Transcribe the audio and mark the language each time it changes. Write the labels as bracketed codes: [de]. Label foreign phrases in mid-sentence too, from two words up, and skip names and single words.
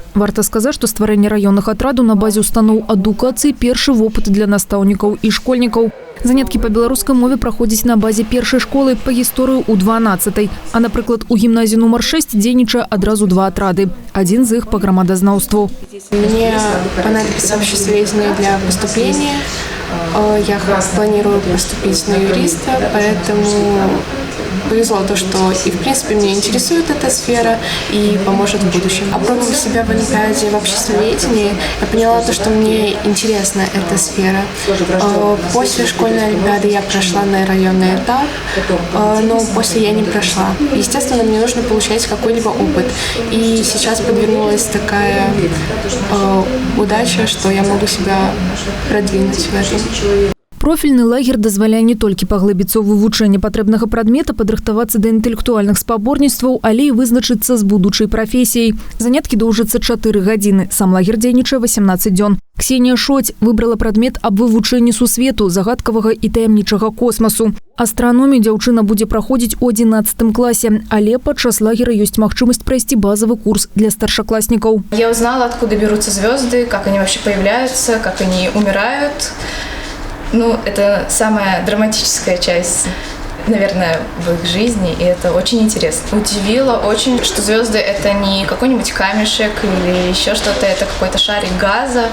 [be] Варта сказаць, што стварэнне раённых атрадаў на базе устаноў адукацыі першы вопыт для настаўнікаў і школьнікаў. Заняткі па беларускай мове праходзяць на базе першай школы, па гісторыю у 12-й. А, напрыклад, у гімназіі нумар 6 дзейнічае адразу 2 атрады. Адзін з іх па грамадазнаўству. [ru] Мне понадобится обществоведение для поступления. Я планирую поступить на юриста, поэтому повезло то, что и в принципе меня интересует эта сфера и поможет в будущем. Опробовав себя в олимпиаде в обществоведении, я поняла то, что мне интересна эта сфера. После школьной олимпиады я прошла на районный этап, но после я не прошла. Естественно, мне нужно получать какой-либо опыт. И сейчас подвернулась такая удача, что я могу себя продвинуть в этом. [be] Профільны лагер дазваляе не толькі паглыбіцца ў вывучэнне патрэбнага прадмета, падрыхтавацца да інтэлектуальных спаборніцтваў, але і вызначыцца з будучай прафесіяй. Заняткі доўжацца 4 гадзіны. Сам лагер дзейнічае 18 дзён. Ксенія Шоць выбрала прадмет аб вывучэнні сусвету, загадкавага і таямнічага космасу. Астраномію дзяўчына будзе праходзіць у 11 класе, але падчас лагера ёсць магчымасць прайсці базавы курс для старшакласнікаў. [ru] Я узнала, откуда берутся звезды, как они вообще появляются, как они умирают. Ну, это самая драматическая часть, наверное, в их жизни, и это очень интересно. Удивило очень, что звезды – это не какой-нибудь камешек или еще что-то, это какой-то шарик газа.